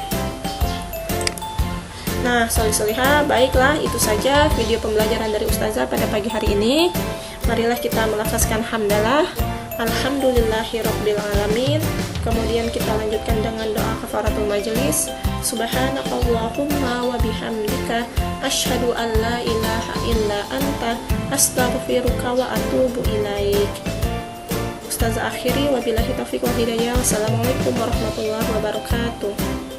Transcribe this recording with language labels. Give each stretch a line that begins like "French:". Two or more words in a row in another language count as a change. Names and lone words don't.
Malay: Nah, soli-soliha, baiklah, itu saja video pembelajaran dari Ustazah pada pagi hari ini. Marilah kita melafazkan hamdalah,
Arabic: الحمد لله رب العالمين.
Malay: Kemudian kita lanjutkan dengan doa
Arabic: كفارة المجلس. سبحانك اللهم وبحمدك أشهد أن لا إله إلا أنت أستغفرك وأتوب إليك.
Malay: Ustazah akhiri,
Arabic: وبالله التوفيق والهداية. والسلام عليكم ورحمة الله وبركاته.